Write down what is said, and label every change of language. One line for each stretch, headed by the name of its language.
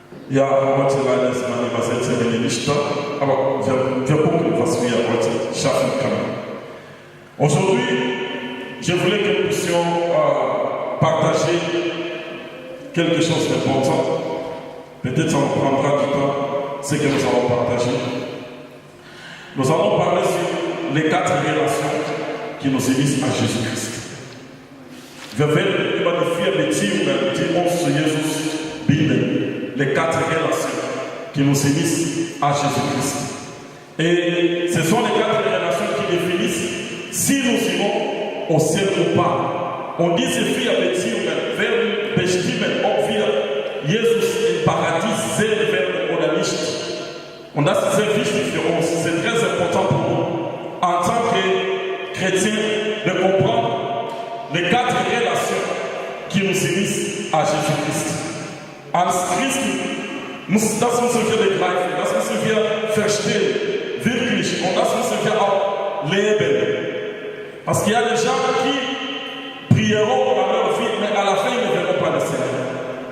German: Ja, heute leider ist meine Übersetzerin nicht da, aber wir gucken, was wir heute schaffen können.
French: Aujourd'hui, je voulais que nous puissions partager quelque chose d'important. Peut-être ça nous prendra du temps, ce que nous allons partager. Nous allons parler sur les 4 relations qui nous unissent à Jésus-Christ.
German: Wir werden über die 4 Beziehungen, die uns zu Jesus binden,
French: les 4 relations qui nous unissent à Jésus-Christ. Et ce sont les 4 relations qui définissent si nous irons au ciel ou pas.
German: Und diese 4 Beziehungen werden bestimmen, ob wir Jesus im Paradies sehen werden oder nicht. Und das ist sehr wichtig für uns,
French: c'est très important pour nous, en tant que chrétiens, de comprendre les 4 relations qui nous unissent à Jésus-Christ.
German: Als Christen, das müssen wir begreifen, das müssen wir verstehen, wirklich, und das müssen wir auch leben.
French: Parce qu'il y a des gens qui prieront dans leur vie, mais à la fin, ils ne verront pas le Seigneur.